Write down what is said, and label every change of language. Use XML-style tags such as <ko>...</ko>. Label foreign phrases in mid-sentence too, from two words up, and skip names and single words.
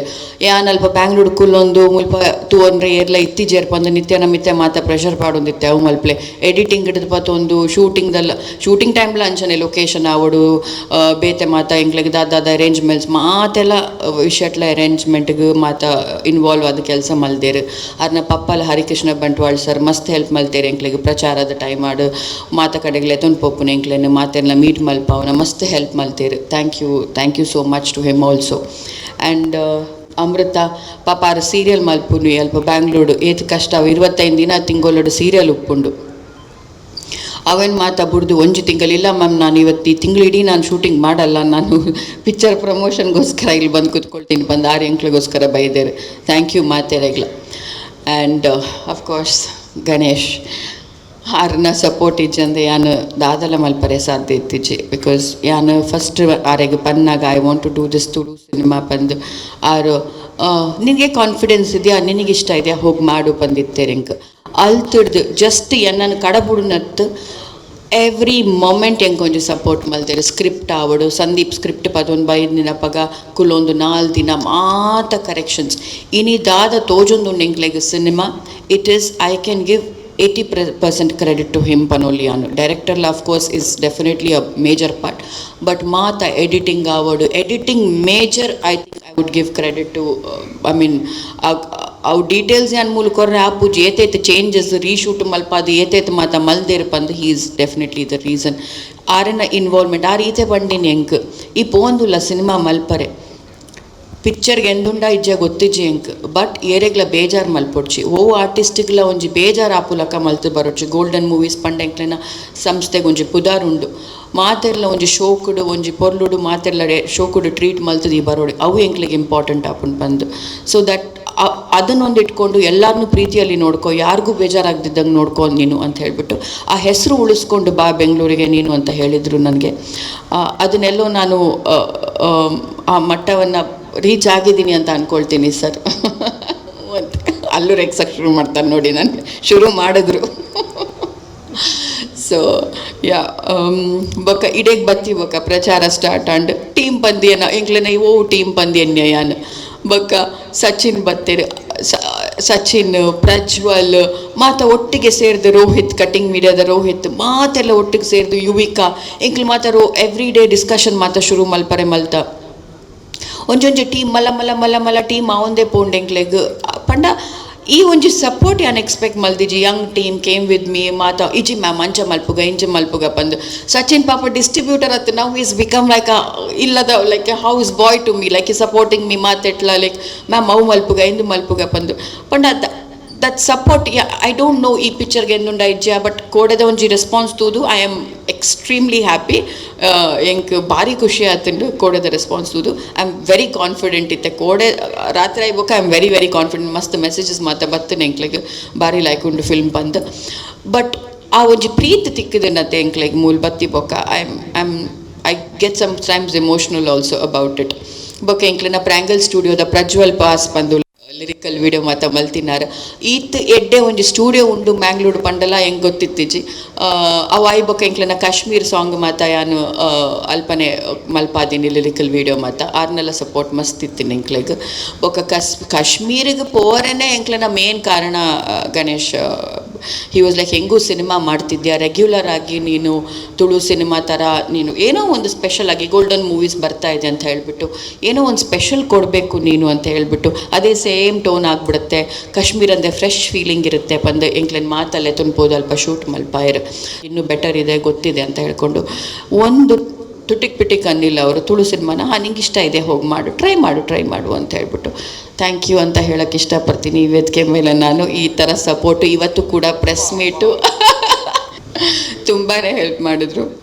<tcy>ಯಾನ್ ಅಲ್ಪ ಬ್ಯಾಂಗ್ಳೂರು ಕುಲ್ಲೊಂದು ಮುಲ್ಪ ತೂವನ್ರೆ ಏರ್ಲ ಇತ್ತಿಜೇರ್ ಪಂದು ನಿತ್ಯನ ಮಿತ್ಯ ಮಾತ ಪ್ರೆಷರ್ ಪಾಡೊಂದಿತ್ತೆ ಅವು ಮಲ್ಪಲೆ ಎಡಿಟಿಂಗ್ ಹಿಡಿದು ಪತ್ತೊಂದು ಶೂಟಿಂಗ್ ಟೈಮ್ಲ ಅಂಚನೆ ಲೊಕೇಶನ್ ಆವಡು ಬೇತೆ ಮಾತ ಎಂಕ್ಲೆಗೆ ದಾದ ಅರೇಂಜ್ಮೆಂಟ್ಸ್ ಮಾತೆಲ್ಲ ವಿಷಯಟ್ಲ ಅರೇಂಜ್ಮೆಂಟ್ಗೆ ಮಾತ ಇನ್ವಾಲ್ವ್ ಆದ ಕೆಲಸ ಮಲ್ದೇರು. ಅದನ್ನ ಪಪ್ಪಲ ಹರಿಕೃಷ್ಣ ಬಂಟ್ವಾಳ್ ಸರ್ ಮಸ್ತ್ ಹೆಲ್ಪ್ ಮಲ್ತೇರು ಎಂಕ್ಲೆಗೆ ಪ್ರಚಾರದ ಟೈಮ್ ಆಡು ಮಾತ ಕಡೆಗೆ ಎತ್ತೊಂದು ಪಪ್ಪುನ ಎಂಕ್ಲೆನ ಮಾತೆಲ್ಲ ಮೀಟ್ ಮಲ್ಪ ಅವನ ಮಸ್ತ್ ಹೆಲ್ಪ್ ಮಲ್ತೇರು.</tcy> <en>Thank you so much to him also.</en> <tcy>ಆ್ಯಂಡ್ ಅಮೃತ ಪಾಪ ಆರು ಸೀರಿಯಲ್ ಮಲ್ಪುನು ಅಲ್ಪ ಬ್ಯಾಂಗ್ಳೂರು ಏತ್ ಕಷ್ಟ 25 ದಿನ ತಿಂಗೊಲಡು ಸೀರಿಯಲ್ ಉಪ್ಪುಂಡು ಅವನ್ ಮಾತಾ ಬುಡ್ದು ಒಂಜು ತಿಂಗಳಿಲ್ಲ</tcy> <kn>ಮ್ಯಾಮ್ ನಾನು ಇವತ್ತು ಈ ತಿಂಗಳಿಡೀ ನಾನು ಶೂಟಿಂಗ್ ಮಾಡಲ್ಲ, ನಾನು ಪಿಕ್ಚರ್ ಪ್ರಮೋಷನ್ಗೋಸ್ಕರ ಇಲ್ಲಿ ಬಂದು ಕೂತ್ಕೊಳ್ತೀನಿ,</kn> <tcy>ಬಂದು 6 ಎಂಕ್ಳಿಗೋಸ್ಕರ ಬೈದೇರು.</tcy> <en>Thank you</en> <tcy>ಮಾತೆರೆಗ್ಲ.</tcy> <en>And of course</en> <tcy>ಗಣೇಶ್ ಆರ್ನ ಸಪೋರ್ಟ್ ಇಜ್ಜಂದೆ ಯಾನು ದಾದಲ ಮಲ್ಪರೆ ಸಾಧ್ಯ ಇತ್ತಿಜ್ಜಿ. ಬಿಕಾಸ್ ಯಾನು ಫಸ್ಟ್ ಆರೆಗೆ ಪನ್ನಾಗ</tcy> <en>I want to do this</en> <tcy>ತುಳು ಸಿನಿಮಾ ಪಂದು ಆರು</tcy> <kn>ನಿನಗೆ ಕಾನ್ಫಿಡೆನ್ಸ್ ಇದೆಯಾ, ನಿನಗಿಷ್ಟ ಇದೆಯಾ, ಹೋಗಿ ಮಾಡು</kn> <tcy>ಬಂದಿತ್ತೇರೆ ಎಂಕ್ ಅಲ್ತಿಡ್ದು ಜಸ್ಟ್ ಎನ್ನನ್ನು ಕಡಬುಡುನತ್ತು</tcy> <en>every moment</en> <tcy>ಹೆಂಗೆ ಕೊಂಚ ಸಪೋರ್ಟ್ ಮಲ್ತೇರು. ಸ್ಕ್ರಿಪ್ಟ್ ಆವಡು ಸಂದೀಪ್ ಸ್ಕ್ರಿಪ್ಟ್ ಪದೊಂದು 5 ದಿನ ಪಗ ಕುಲ್ಲೊಂದು 4 ದಿನ ಮಾತ ಕರೆಕ್ಷನ್ಸ್ ಇನಿ ದಾದ ತೋಜೊಂದು ಎಂಕ್ಲೆಗೆ ಸಿನಿಮಾ</tcy> <en>it is I can give</en> <tcy>80%</tcy> <en>credit to him</en> <tcy>Panoliano.</tcy> <en>Director of course is definitely a major part, but Mata editing major I think I would give credit to our details and</en> <tcy>mulkorre apu jetete</tcy> <en>changes</en> <tcy>reshoot malpadi etete mata malder pand</tcy> <en>he is definitely the reason</en> <tcy>arena involvement are ite bandini enk ee pondula cinema malpare ಪಿಕ್ಚರ್ಗೆ ಎಂದುಂಡ ಇಜ್ಜೆ ಗೊತ್ತಿಜ್ಜಿ ಎಂಕ್ ಬಟ್ ಏರೆಗ್ಲ ಬೇಜಾರು ಮಲ್ಪೊಡ್ಚಿ ಓ ಆರ್ಟಿಸ್ಟಿಗ್ಲ ಒಂಜಿ ಬೇಜಾರು ಆಪುಲಕ ಮಲ್ತು ಬರೋಡ್ಚಿ ಗೋಲ್ಡನ್ ಮೂವೀಸ್ ಪಂಡ ಎಂಕ್ಲೆನ ಸಂಸ್ಥೆಗೆ ಒಂಜಿ ಪುದಾರುಂಡು ಮಾತೆರ್ಲ ಒಂಜಿ ಶೋಕುಡು ಒಂಜಿ ಪೊರ್ಲುಡು ಮಾತೆರ್ಲ ಶೋಕುಡು ಟ್ರೀಟ್ ಮಲ್ತದಿ ಬರೋಡು ಅವು ಎಂಕ್ಲಿಗೆ ಇಂಪಾರ್ಟೆಂಟ್ ಆಪುಂಡು ಬಂದು</tcy> <en>so that</en> <kn>ಅದನ್ನೊಂದು ಇಟ್ಕೊಂಡು ಎಲ್ಲರನ್ನೂ ಪ್ರೀತಿಯಲ್ಲಿ ನೋಡ್ಕೊ, ಯಾರಿಗೂ ಬೇಜಾರಾಗ್ದಿದ್ದಂಗೆ ನೋಡ್ಕೊ ನೀನು ಅಂತ ಹೇಳಿಬಿಟ್ಟು ಆ ಹೆಸರು ಉಳಿಸ್ಕೊಂಡು ಬಾ ಬೆಂಗಳೂರಿಗೆ ನೀನು ಅಂತ ಹೇಳಿದರು ನನಗೆ. ಅದನ್ನೆಲ್ಲೋ ನಾನು ಆ ಮಟ್ಟವನ್ನು ರೀಚ್ ಆಗಿದ್ದೀನಿ ಅಂತ ಅಂದ್ಕೊಳ್ತೀನಿ ಸರ್. ಅಲ್ಲೂ ರೆಕ್ಸಕ್ಕೆ ಶುರು ಮಾಡ್ತಾರೆ ನೋಡಿ, ನನಗೆ ಶುರು ಮಾಡಿದ್ರು.</kn> <tcy>ಸೊ ಯಾ ಬೊಕ್ಕ ಇಡೇಗೆ ಬತ್ತಿ ಬೊಕ್ಕ ಪ್ರಚಾರ ಸ್ಟಾರ್ಟ್ ಆಂಡ್ ಟೀಮ್ ಪಂದ್ಯನ ಎಂಕ್ಲೆನ ಓ ಟೀಮ್ ಪಂದ್ಯ ಯಾನ್ ಬೊಕ್ಕ ಸಚಿನ್ ಬತ್ತೇರು ಸಚಿನ್, ಪ್ರಜ್ವಲ್ ಮಾತ ಒಟ್ಟಿಗೆ ಸೇರಿದ ರೋಹಿತ್, ಕಟಿಂಗ್ ಮೀಡಿಯಾದ ರೋಹಿತ್ ಮಾತೆಲ್ಲ ಒಟ್ಟಿಗೆ ಸೇರಿದು ಯುವಿಕಾ ಎಂಕ್ಲು ಮಾತ</tcy> <en>every day discussion</en> <tcy>ಮಾತ ಶುರು ಮಲ್ಪರೆ ಮಲ್ತ ಒಂಜೊಂಜಿ ಟೀಮ್ ಮಲ್ಲ ಮಲ್ಲ ಮಲ್ಲ ಮಲ್ಲ ಟೀಮ್ ಆವೊಂದೇ ಪೋಂಡೆಂಕ್ಲೆಗ್ ಪಂಡ ಈ ಒಂಜಿ ಸಪೋರ್ಟ್ ಯಾನ್ ಎಕ್ಸ್ಪೆಕ್ಟ್ ಮಲ್ದಿಜಿ</tcy> <en>young team came with me</en> <tcy>ಮಾತ ಇಜಿ ಮ್ಯಾಮ್ ಅಂಚ ಮಲ್ಪುಗ ಇಂಚ ಮಲ್ಪುಗ ಪಂದು ಸಚಿನ್ ಪಾಪ ಡಿಸ್ಟ್ರಿಬ್ಯೂಟರ್ ಅತ್ತು</tcy> <en>now is become like</en> <tcy>ಇಲ್ಲದ</tcy> <en>like a house boy to me like supporting me</en> <tcy>ಮಾತೆಟ್ಲ ಲೈಕ್ ಮ್ಯಾಮ್ ಅವು ಮಲ್ಪುಗ ಇಂದು ಮಲ್ಪುಗ ಪಂದು ಪಂಡ</tcy> <en>that support I don't know</en> <tcy>ಈ ಪಿಕ್ಚರ್ಗೆ ಎಂದುಂಡ ಇಜ್ಜ ಬಟ್ ಕೋಡೆದ ಒಂಜಿ ರೆಸ್ಪಾನ್ಸ್ ತೂದು</tcy> <en>I am extremely happy</en> <tcy>ಎಂಕ್ ಭಾರಿ ಖುಷಿ ಆತಂಡು ಕೋಡೆದ ರೆಸ್ಪಾನ್ಸ್ ತೂದು</tcy> <en>I am very confident</en> <tcy>ಇತ್ತೆ ಕೋಡೆ ರಾತ್ರಿ ಆಯ್ಬೋಕ</tcy> <en>I am very very confident</en> <tcy>ಮಸ್ತ್ ಮೆಸೇಜಸ್ ಮಾತ ಬತ್ತನೆ ಎಂಕ್ಲೆಗ್ ಭಾರಿ ಲೈಕ್ ಉಂಡು ಫಿಲ್ಮ್ ಬಂದು ಬಟ್ ಆ ಒಂಜಿ ಪ್ರೀತಿ ತಿಕ್ಕದನ್ನತ್ತೆ ಎಂಕ್ಲೆಗ್ ಮೂಲ್ ಬತ್ತಿ ಬೊಕ್ಕ</tcy> <en>I get sometimes emotional also about it</en> <tcy>ಬೊಕ್ಕ ಎಂಕ್ಲೆನ ಪ್ರಾಂಗಲ್ ಸ್ಟುಡಿಯೋದ ಪ್ರಜ್ವಲ್ ಪಾಸ್ ಬಂದು</tcy> <en>lyrical video</en> <tcy>ಮಾತ ಮಲ್ತಿನಾರ ಈತ್ ಎಡ್ಡೆ ಒಂಜಿ ಸ್ಟುಡಿಯೋ ಉಂಡು ಮ್ಯಾಂಗ್ಳೂರು ಪಂಡಲ ಹೆಂಗೆ ಗೊತ್ತಿತ್ತಿಜಿ ಅವು ಐಬೊಕ್ಕ ಎಂಕ್ಲೆನ ಕಾಶ್ಮೀರ್ ಸಾಂಗ್ ಮಾತ ಯಾನು ಅಲ್ಪನೆ ಮಲ್ಪಾದಿನಿ</tcy> <en>lyrical video</en> <tcy>ಮಾತ ಆರ್ನೆಲ್ಲ ಸಪೋರ್ಟ್ ಮಸ್ತ್ ಇತ್ತಿನ ಎಂಕ್ಲೆಗ್ ಬೊಕ್ಕ ಕಾಶ್ಮೀರಿಗೆ ಪೋರೆನೆ ಎಂಕ್ಲೆನ ಮೇನ್ ಕಾರಣ</tcy> <kn>ಗಣೇಶ್</kn> <en>he was like</en> <kn>ಹೆಂಗೂ ಸಿನಿಮಾ ಮಾಡ್ತಿದ್ಯಾ ರೆಗ್ಯುಲರ್ ಆಗಿ ನೀನು ತುಳು ಸಿನಿಮಾ ಥರ ನೀನು ಏನೋ ಒಂದು ಸ್ಪೆಷಲ್ ಆಗಿ ಗೋಲ್ಡನ್ ಮೂವೀಸ್ ಬರ್ತಾ ಇದೆ ಅಂತ ಹೇಳಿಬಿಟ್ಟು ಏನೋ ಒಂದು ಸ್ಪೆಷಲ್ ಕೊಡಬೇಕು ನೀನು ಅಂತ ಹೇಳಿಬಿಟ್ಟು ಅದೇ ಸೇಮ್ ಟೋನ್ ಆಗಿಬಿಡುತ್ತೆ ಕಾಶ್ಮೀರ ಅಂದರೆ</kn> <en>fresh feeling</en> <kn>ಇರುತ್ತೆ ಬಂದು ಎಂಕ್ಲೆನ್ ಮಾತಲ್ಲೇ ತುಂಬೋದು</kn> <tcy>ಅಲ್ಪ ಶೂಟ್ ಮಲ್ಪಾಯಿರು</tcy> <kn>ಇನ್ನೂ ಬೆಟರ್ ಇದೆ ಗೊತ್ತಿದೆ ಅಂತ ಹೇಳ್ಕೊಂಡು ಒಂದು ತುಟಿಕ್ ಪಿಟಿಕ್ ಅನ್ನಿಲ್ಲ ಅವರು ತುಳು ಸಿನಿಮಾನ ನಿಂಗೆ ಇಷ್ಟ ಇದೆ ಹೋಗಿ ಮಾಡು ಟ್ರೈ ಮಾಡು ಅಂತ ಹೇಳ್ಬಿಟ್ಟು</kn> <en>thank you</en> <kn>ಅಂತ ಹೇಳೋಕ್ಕೆ ಇಷ್ಟಪಡ್ತೀನಿ ಈ ವೇದಿಕೆ ಮೇಲೆ ನಾನು ಈ ಥರ ಸಪೋರ್ಟು ಇವತ್ತು ಕೂಡ</kn> <en>press meet</en> <kn>ತುಂಬಾ ಹೆಲ್ಪ್ ಮಾಡಿದ್ರು</kn>